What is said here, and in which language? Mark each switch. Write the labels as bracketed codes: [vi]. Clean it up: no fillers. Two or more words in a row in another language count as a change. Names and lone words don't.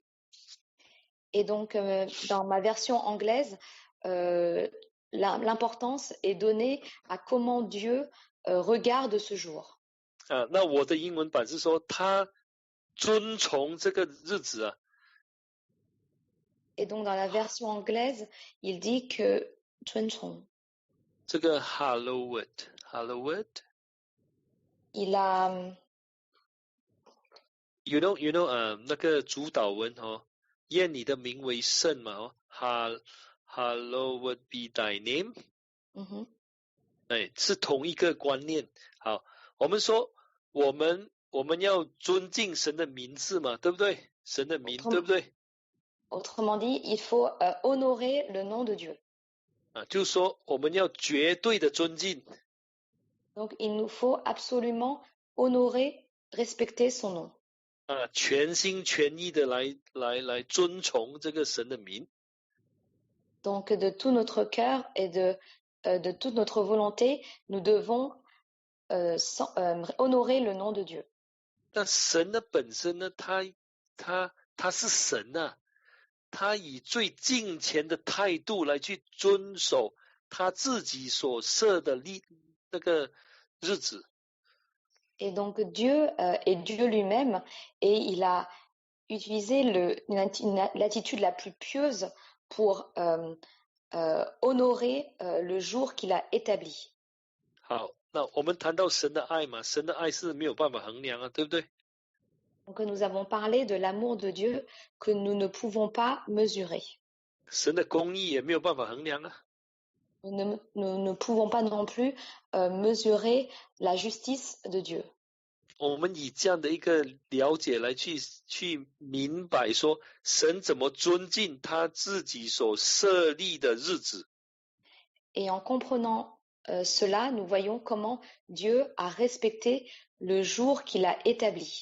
[fr] Et donc dans ma version anglaise, l'importance est donnée à comment Dieu regarde ce jour. [zh] 那我的英文版是说他遵从这个日子啊。 [fr] Et donc dans la version anglaise, il dit que 尊崇 [zh] 这个 hallowed， [fr] il a [en] you know [zh] 那个主导文愿你的名为圣嘛 [en] hallowed be thy name。 [zh] 是同一个观念。好，我们说我们要尊敬神的名字嘛，对不对？神的名，对不对？ [fr] Autrement dit, il faut honorer le nom de Dieu. [zh] 就是说我们要绝对的尊敬。 [fr] Donc il nous faut absolument honorer, respecter son nom. [zh] 全心全意的来尊崇这个神的名。 [fr] Donc de tout notre cœur et de toute notre volonté, nous devons honorer le nom de Dieu. [zh] 但神的本身呢，他是神啊，他以最敬虔的态度来去遵守他自己所设的那个日子。 [fr] Et donc Dieu est Dieu lui-même et il a utilisé l'attitude la plus pieuse pour honorer le jour qu'il a établi. [zh] 好，那我们谈到神的爱嘛，神的爱是没有办法衡量啊，对不对？ [fr] Donc nous avons parlé de l'amour de Dieu que nous ne pouvons pas mesurer. [zh] 神的公义也没有办法衡量啊。 [fr] Nous ne pouvons pas non plus mesurer la justice de Dieu. [zh] 我们以这样的一个了解来去明白说，神怎么尊敬他自己所设立的日子。 [fr] Et en comprenant cela, nous voyons comment Dieu a respecté le jour qu'il a établi.